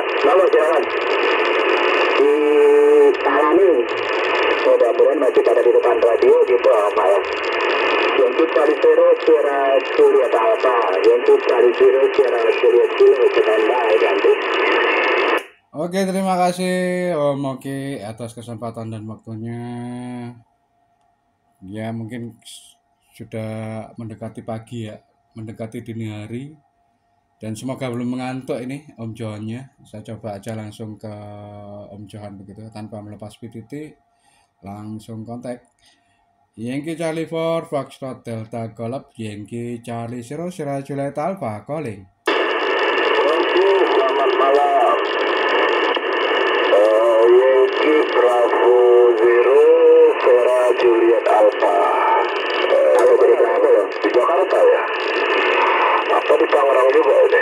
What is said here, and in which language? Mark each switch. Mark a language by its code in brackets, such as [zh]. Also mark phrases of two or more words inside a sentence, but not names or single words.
[id] Lalu silakan di Talani, mudah-mudahan masih pada di depan radio gitu apa ya. Yankee Charlie Zero Sierra Juliet Alpha, Yankee Charlie Zero Sierra Juliet Kilo standby ganti. Oke, terima kasih Om Oki atas kesempatan dan waktunya. Ya mungkin sudah mendekati pagi ya, mendekati dini hari, dan semoga belum mengantuk ini Om Johannya. Saya coba aja langsung ke Om Johan begitu tanpa melepas PTT, langsung kontak. Yankee Charlie 4 Foxtrot Delta Golf Yankee Charlie Zero Sierra Juliet Alpha calling. Oke, selamat malam. Yankee Bravo 0 Sierra Juliet Alpha. Kalau dari Bravo ya? Di Jakarta ya? Apa di Tangerang juga ini?